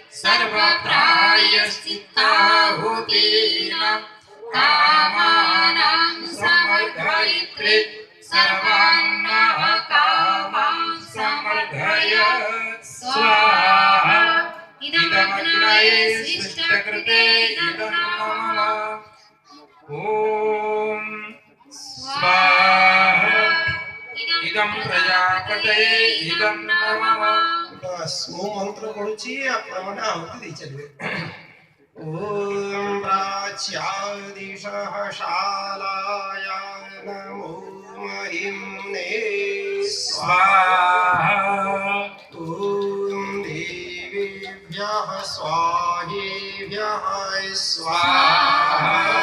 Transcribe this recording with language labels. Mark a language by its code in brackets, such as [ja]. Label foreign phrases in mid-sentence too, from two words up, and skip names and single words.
[sa] सर्वप्रायश्चित्ताहुतीनां कामानां समर्धयित्रे सर्वान् कामान् समर्धय स्वाहा इदमग्नये शिष्टकृते इदं नमः। ॐ स्वाहा इदं प्रजापतये इदं नमः। [or] ବସ ମୁଁ ମନ୍ତ୍ର ପଢୁଛି ଆପଣ ମାନେ ଆହୁତି ଦେଇ ଚାଲିବେ। [sa] ओम प्राच्यादिशः शालाय नमो महिम्ने स्वाहा। ओम देवीभ्यः स्वाहेभ्यः स्वाहा।